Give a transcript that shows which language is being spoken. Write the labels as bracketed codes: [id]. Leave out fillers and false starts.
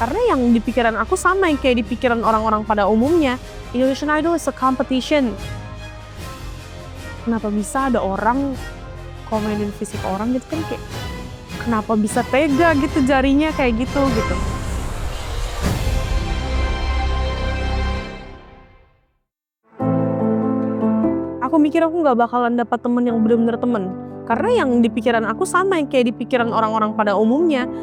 [id] yang di pikiran aku sama yang kayak di pikiran orang-orang pada umumnya. [en] Indonesian Idol is a competition. [id] Kenapa bisa ada orang komenin fisik orang gitu kan, kayak kenapa bisa tega gitu jarinya kayak gitu. Aku mikir aku nggak bakalan dapat temen yang bener-bener temen. Karena yang di pikiran aku sama yang kayak di pikiran orang-orang pada umumnya.